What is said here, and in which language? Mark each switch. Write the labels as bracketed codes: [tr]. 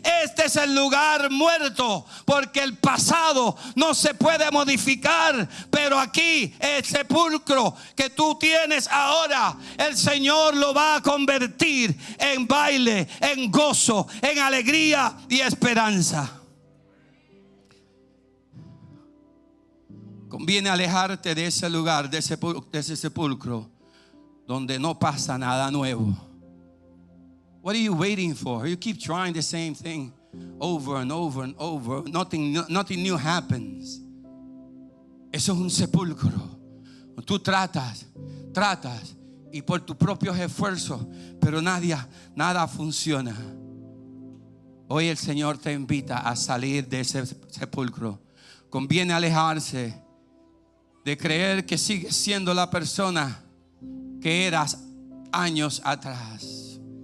[es] Este es el lugar muerto, porque el pasado no se puede modificar, pero aquí el sepulcro que tú tienes ahora, el Señor lo va a convertir en baile, en gozo, en alegría y esperanza. Conviene alejarte de ese lugar, de ese sepulcro donde no pasa nada nuevo. [en] What are you waiting for? You keep trying the same thing over and over and over. Nothing new happens. [es] Eso es un sepulcro. Tú tratas y por tus propios esfuerzos, pero nada funciona. Hoy el Señor te invita a salir de ese sepulcro. Conviene alejarse de creer que sigues siendo la persona que eras años atrás.